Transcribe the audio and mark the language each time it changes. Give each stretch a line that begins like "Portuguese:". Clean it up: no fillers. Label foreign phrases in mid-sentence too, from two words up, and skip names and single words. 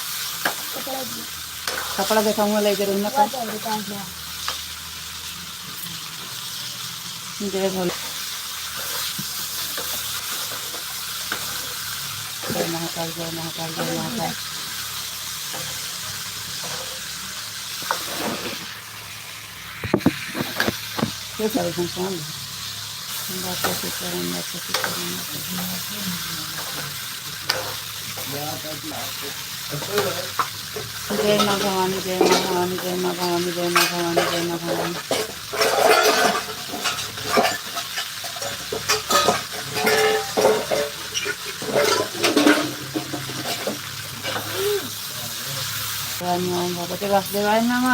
Hindi: कपड़ा दिखाऊंगा लेकर। जय भोले। जय महाकाल, जय महाकाल, जय महाकाल। क्या सारे संस्थान बापा सीताराम, बापा सीताराम, जय माँ भवानी, जय माँ भवानी, जय माँ भवानी, जय माँ भवानी, जय माँ भवानी।
Sanskrit: भगवते वासुदेवाय नमः।